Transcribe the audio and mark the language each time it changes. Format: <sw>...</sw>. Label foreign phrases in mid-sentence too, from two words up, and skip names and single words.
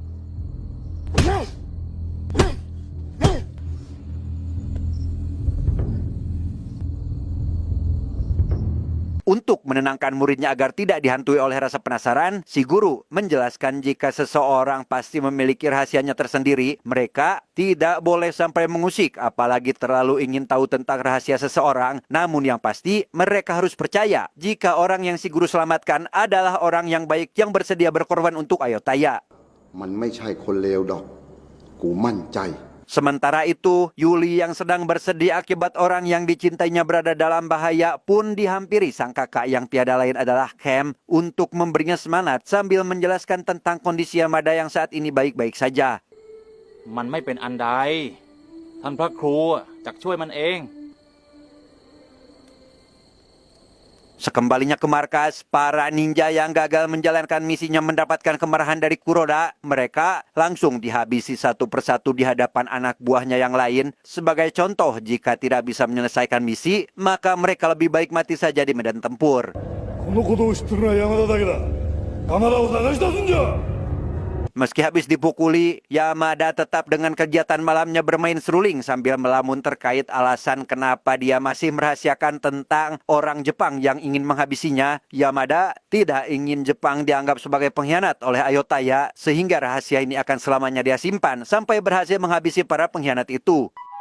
<id>Untuk menenangkan muridnya agar tidak dihantui oleh rasa penasaran, si guru menjelaskan jika seseorang pasti memiliki rahasianya tersendiri, mereka tidak boleh sampai mengusik, apalagi terlalu ingin tahu tentang rahasia seseorang. Namun yang pasti, mereka harus percaya jika orang yang si guru selamatkan adalah orang yang baik yang bersedia berkorban untuk Ayutthaya.</id> <th>มันไม่ใช่คนเลวดอก กูมั่นใจ</th> <id>Sementara itu, Yuli yang sedang bersedih akibat orang yang dicintainya berada dalam bahaya pun dihampiri sang kakak yang tiada lain adalah Kem untuk memberinya semangat sambil menjelaskan tentang kondisi Yamada yang saat ini baik-baik saja.</id> <th>มันไม่เป็นอันใดท่านพระครูจักช่วยมันเอง</th> <id>Sekembalinya ke markas, para ninja yang gagal menjalankan misinya mendapatkan kemarahan dari Kuroda. Mereka langsung dihabisi satu persatu di hadapan anak buahnya yang lain. Sebagai contoh, jika tidak bisa menyelesaikan misi, maka mereka lebih baik mati saja di medan tempur.</id> <ja>このことを知ってるのは山田だけだ。山田を探し出すんじゃ。</ja> <id>Meski habis dipukuli, Yamada tetap dengan kegiatan malamnya bermain seruling sambil melamun terkait alasan kenapa dia masih merahasiakan tentang orang Jepang yang ingin menghabisinya. Yamada tidak ingin Jepang dianggap sebagai pengkhianat oleh Ayutthaya, sehingga rahasia ini akan selamanya dia simpan sampai berhasil menghabisi para pengkhianat itu.</id>